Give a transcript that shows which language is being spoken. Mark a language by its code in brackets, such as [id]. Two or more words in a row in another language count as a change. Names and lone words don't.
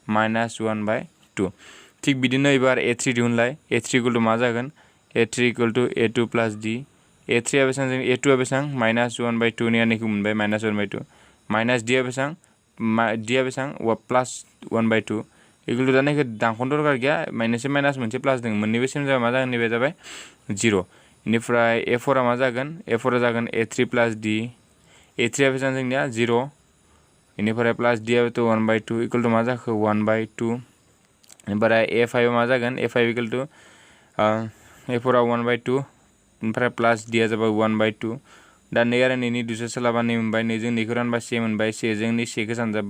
[brx] -1/2 थिग बिदिनो एबार a3 दिहुनलाय a3 = मा जागोन a3 = a2 + d a3 आ बेसेबां जों a2 आ बेसेबां -1/2 नि आनैखौ मोनबाय -1/2 -d आ बेसेबां d आ बेसेबां +1/2 = दा नैखौ दानख'नो दरकार गैया मोनसे माइनास मोनसे प्लास दङ मोननैबो सेम जाबा मा जागोन नैबे जाबाय 0 बेनिफ्राय a4 आ मा जागोन a4 आ जागोन a3 + d a3 आ बेसेबां जोंनिया 0 बेनिफ्राय प्लास d आबोथ' 1/2 = मा जाखो 1/2 ओमफ्राय a5 आ मा जागोन a5 = a4 आ 1/2 ओमफ्राय प्लास d आ जाबाय 1/2 दा 2 आरो 2 नि दुसरा सोलाबा 2 मोनबाय 2 जों 2खौ रानबा 1 मोनबाय 1 जों 2 1खौ सानजाबबा